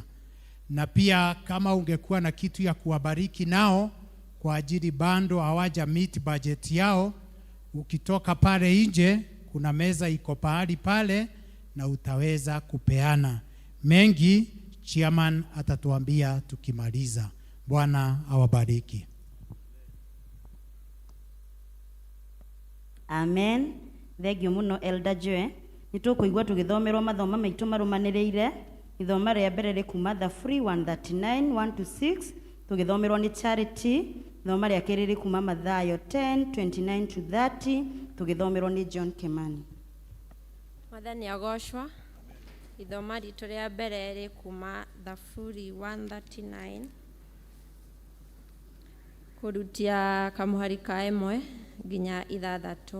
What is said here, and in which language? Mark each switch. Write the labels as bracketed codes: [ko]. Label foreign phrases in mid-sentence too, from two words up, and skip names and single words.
[sw] Na pia kama ungekuwa na kitu ya kuwabariki nao kwa ajili bando hawaja [en] meet budget [sw] yao, ukitoka pale nje kuna meza iko pahali pale na utaweza kupeana. Mengi chairman atatuambia tukimaliza. Bwana awabariki. Amen. [ki] Thengio muno Elder Joe. Nitukuigua tugithomerwo mathoma maitu marumaniriire. Ithoma rĩa mbere rĩkuma [en] the free [ki] 139 1 to 6 tugithomerwo ni Charity. Ithoma rĩa kerĩ rĩkuma Mathayo 10 29 to 30 tugithomerwo ni John Kimani. Mwathani agoshwa. Ithoma ritũ rĩa mbere rĩkuma [en] the free [ki] 139 kurutia kamuhari ka 1 nginya 6.